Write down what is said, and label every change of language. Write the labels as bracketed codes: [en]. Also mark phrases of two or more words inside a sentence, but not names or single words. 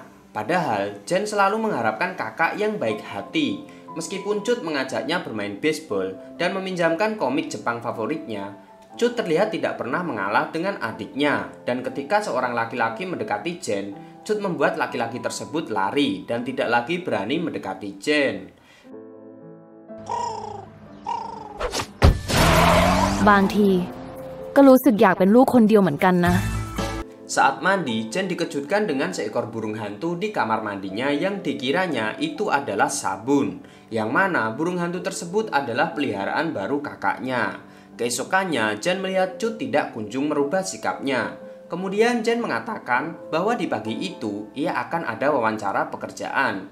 [id] Padahal Jen selalu mengharapkan kakak yang baik hati. Meskipun Cut mengajaknya bermain baseball dan meminjamkan komik Jepang favoritnya, Cut terlihat tidak pernah mengalah dengan adiknya. Dan ketika seorang laki-laki mendekati Jen, Cut membuat laki-laki tersebut lari dan tidak lagi berani mendekati Jen. [th] บางทีก็รู้สึกอยากเป็นลูกคนเดียวเหมือนกันนะ [id] Saat mandi, Jen dikejutkan dengan seekor burung hantu di kamar mandinya yang dikiranya itu adalah sabun. Yang mana burung hantu tersebut adalah peliharaan baru kakaknya. Keesokannya, Jen melihat Cut tidak kunjung merubah sikapnya. Kemudian Jen mengatakan bahwa di pagi itu ia akan ada wawancara pekerjaan.